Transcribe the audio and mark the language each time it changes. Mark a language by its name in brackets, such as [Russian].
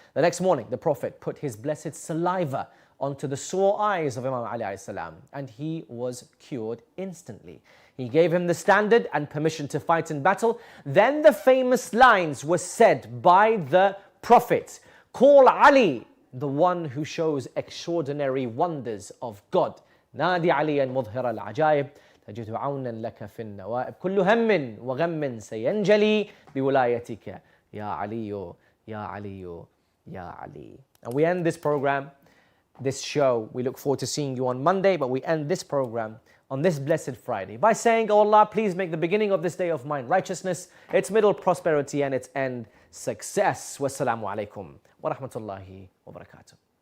[English] The next morning, the Prophet put his blessed saliva onto the sore eyes of Imam Ali ﷺ, and he was cured instantly. He gave him the standard and permission to fight in battle. Then the famous lines were said by the Prophet, "Call Ali, the one who shows extraordinary wonders of God. [Arabic] نادي عليا مظهر العجائب تجد عونا لك في النوائب كل هم وغم سينجلي بولايتك يا علي يا علي يا علي." [English] And we end this program, this show. We look forward to seeing you on Monday, but we end this program on this blessed Friday by saying, "Oh Allah, please make the beginning of this day of mine righteousness, its middle prosperity, and its end success." [Arabic] Wassalamu alaikum wa rahmatullahi wa barakatuh.